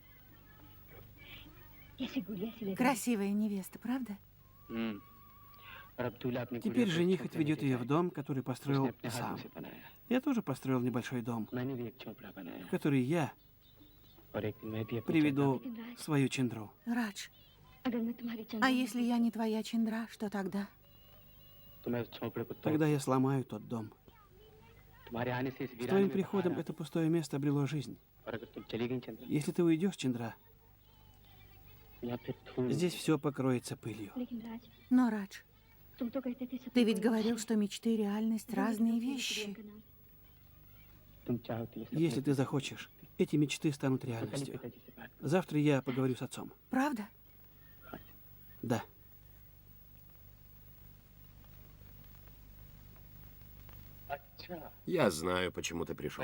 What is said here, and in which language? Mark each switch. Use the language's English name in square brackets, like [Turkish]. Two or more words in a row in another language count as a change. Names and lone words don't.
[Russian] Красивая невеста, правда? Теперь жених отведет ее в дом, который построил сам. Я тоже построил небольшой дом, в который я приведу свою Чандру. Радж, [Hindi] अगर मैं तुम्हारी [Russian] а चंदा если я не твоя Чандра, что тогда? Тогда я сломаю тот дом. С твоим приходом это пустое место обрело жизнь. Если ты уйдешь, Чандра, здесь все покроется пылью. [Hindi] लेकिन राज [Russian] Но, Радж, [Hindi] तुम तो कहते थे [Russian] ты ведь говорил, что мечты и реальность разные вещи. Если ты захочешь, эти мечты станут реальностью. Завтра я поговорю с отцом. Правда? Да. Я знаю, почему ты пришел.